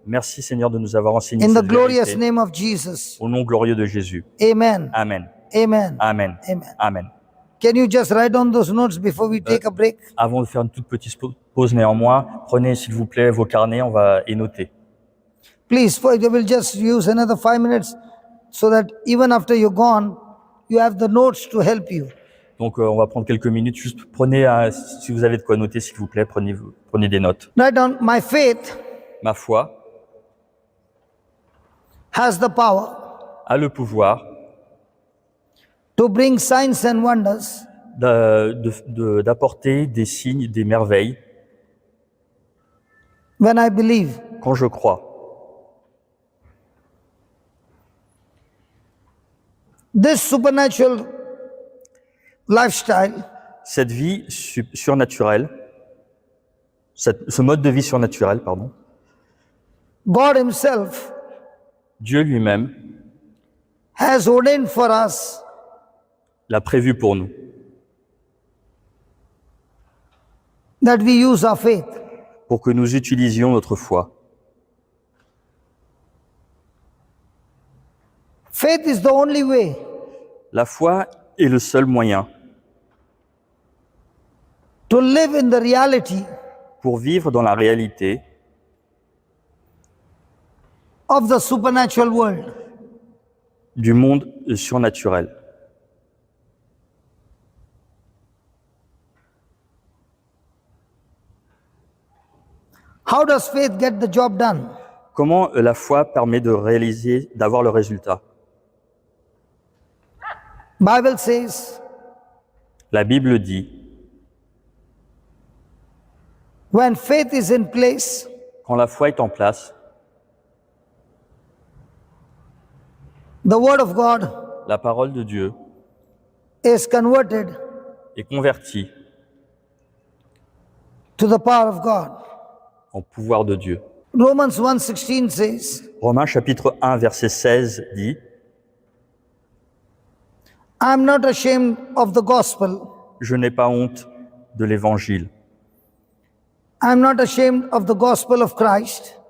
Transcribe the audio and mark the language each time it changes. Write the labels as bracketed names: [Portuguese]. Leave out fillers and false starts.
[French] Merci Seigneur de nous avoir enseigné [English] In the [French] cette [English] glorious [French] vérité. [English] name of Jesus. [French] Au nom glorieux de Jésus. Amen. Amen. Amen. Amen. Amen. Amen. [English] Can you just write down those notes before we take a break? [French] Avant de faire une toute petite pause néanmoins, prenez s'il vous plaît vos carnets, on va y noter. [English] Please, we'll just use another 5 minutes so that even after you're gone, you have the notes to help you. [French] Donc on va prendre quelques minutes, juste prenez, si vous avez de quoi noter s'il vous plaît, prenez des notes. [English] Write down, my faith [French] Ma foi [English] has the power [French] a le pouvoir [English] to bring signs and wonders [French] d'apporter des signes, des merveilles [English] when I believe. [French] quand je crois. [English] This supernatural lifestyle [French] Cette vie surnaturelle, ce mode de vie surnaturel, pardon, [English] God Himself [French] Dieu lui-même [English] has ordained for us [French] l'a prévu pour nous, [English] that we use our faith. [French] pour que nous utilisions notre foi. [English] Faith is the only way [French] La foi est le seul moyen [English] to live in the reality [French] pour vivre dans la réalité [English] of the supernatural world. [French] du monde surnaturel. [English] How does faith get the job done? [French] Comment la foi permet d'avoir le résultat? [English] Bible says, [French] La Bible dit, [English] when faith is in place, [French] quand la foi est en place, [English] the word of God [French] la parole de Dieu [English] is converted [French] est convertie [English] to the power of God. [French] en pouvoir de Dieu. [English] Romans 1:16 says, [French] Romains chapitre 1 verset 16 dit, [English] I am not ashamed of the gospel, [French] je n'ai pas honte de l'Évangile. [English] I'm not ashamed of the gospel of Christ,